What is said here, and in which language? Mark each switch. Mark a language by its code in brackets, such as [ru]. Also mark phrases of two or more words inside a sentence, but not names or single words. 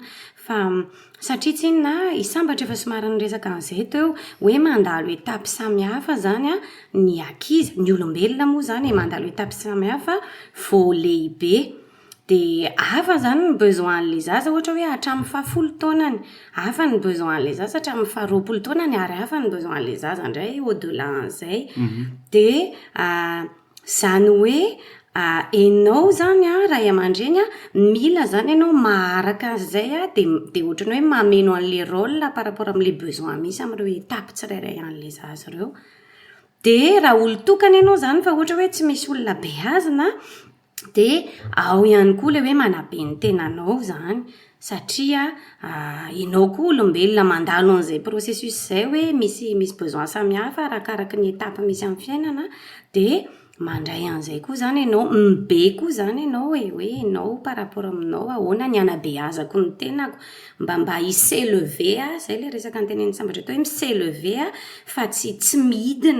[mg] Fa satria tsy inona isambatra efa somary niresaka an'izay teo hoe mandalo etapy samihafa zany a ny ankizy, ny olombelona moa zany mandalo etapy samihafa vao lehibe. Dia hafa zany ny besoin-n'ilay zaza ohatra hoe hatramin'ny 10 taonany, hafa ny besoin-n'ilay zaza hatramin'ny 20 taonany ary hafa ny besoin-n'ilay zaza indray au-delà an'izay. Dia zany hoe ianao zany a ray aman-dreny a mila zany ianao maharaka an'izay a dia ohatrany hoe mameno an'ilay [fr] rôle par rapport [mg] amin'ilay besoin misy amin'ireo etapy tsirairay an'ilay zaza ireo. Dia raha olon-tokana ianao zany fa ohatra hoe tsy misy olona beazina dia ao ihany koa ilay hoe manabe ny tenanao zany, satria ianao koa olombelona mandalo an'izay processus izay hoe misy besoin samihafa arakaraka ny etapy misy amin'ny fiainana, dia mandray an'izay koa zany ianao, mibe koa zany ianao hoe ianao [fr] par rapport [mg] aminao ahoana ny anabeazako ny tenako mba hi-s'élever izay ilay resaka nytenen'ny sambatra tao hoe mi-s'élever fa tsy midina.